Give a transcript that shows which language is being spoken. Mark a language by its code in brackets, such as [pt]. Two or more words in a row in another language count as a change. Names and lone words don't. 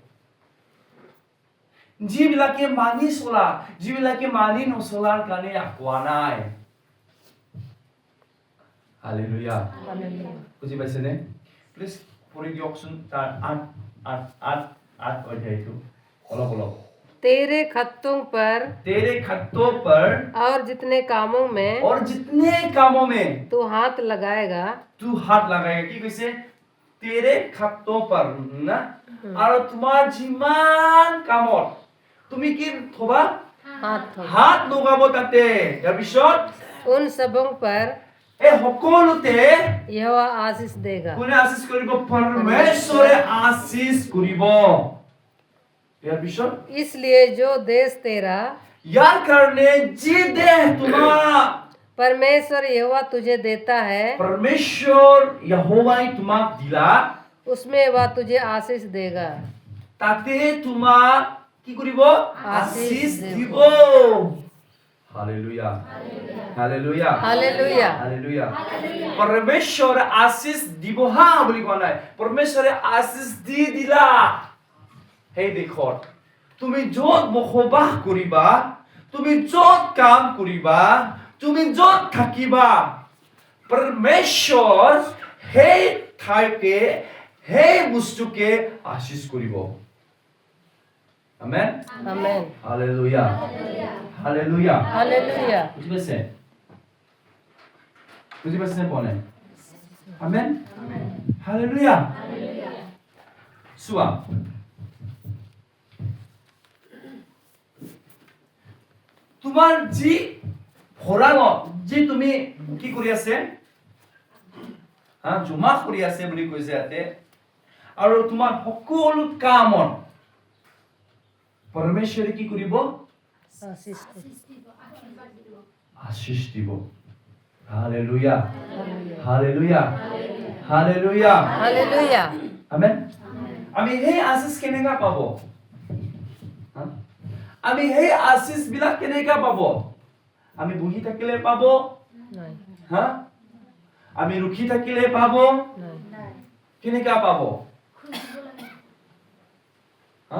[as] যিবিলাকে মানি চলা, যিবিলাকে মানি নচলাৰ কাৰণে কোৱা নাই। হালেলুয়া। বুজি পাইছেনে? প্লিজ পঢ়ি দিয়কচোন তাৰ 8 অধ্যায়টো অলপ। [hi] तेरे खत्तों पर और जितने कामों में तू हाथ लगाएगा [as] কি কৈছে? [hi] तेरे खत्तों पर [as] না, আৰু তোমাৰ যিমান কামত তুমি কি থবা? হাত লগাব তাতে। তাৰ পিছত [hi] उन सबों पर [as] এই সকলোতে [hi] यहोवा आशीष देगा। [as] কোনে আশীষ কৰিব? পৰমেশ্বৰে আশীষ কৰিব। ইয়াৰ পিছত [hi] इसलिए जो देश तेरा [as] ইয়াৰ কাৰণে যি দেহ তোমাৰ [hi] परमेश्वर यहोवा तुझे देता है, [as] পৰমেশ্বৰ यहोवाই তোমাক দিলা, [hi] उसमें वह तुझे आशीष देगा। [as] তাতে তোমাক কি কৰিব? আশীষ আশীষ দিব। হালেলুয়া, হালেলুয়া, [hi] हालेलुया। [as] হালেলুয়া। পৰমেশ্বৰে আশীষ দিব হা বুলি কোৱা নাই, পৰমেশ্বৰে আশীষ দি দিলা। সেই দেশত তুমি য'ত বসবাস কৰিবা, তুমি য'ত কাম কৰিবা, তুমি য'ত থাকিবা, পৰমেশ্বৰ সেই ঠাইকে, সেই বস্তুকে আশীষ কৰিব। আমেন, [hi] आमेन। [as] হালেলুয়া, হালেলুয়া। [hi] हालेलुया। [as] বুজি পাইছে? বুজি পাইছে পোৱা নাই? আমেন, হালেলুয়া। চোৱা, তোমাৰ যি ভঁৰালত যি তুমি কি কৰি আছে, জমা কৰি আছে বুলি কৈছে ইয়াতে, আৰু তোমাৰ সকলো কামত পৰমেশ্বৰে কি কৰিব? [hi] आशीष [as] আশীষ দিব। হালেলুয়া, হালেলুয়া, হালেলুয়া, [hi] हालेलुया। [as] আমেন। আমি সেই আশীষ কেনেকা পাব? আমি সেই আশীষ বিলাক কেনেকা পাব? আমি বহি থাকিলে পাব? [hi] नहीं, [as] হা? আমি ৰখি থাকিলে পাব? [hi] नहीं। [as] কেনেকা পাব? হা?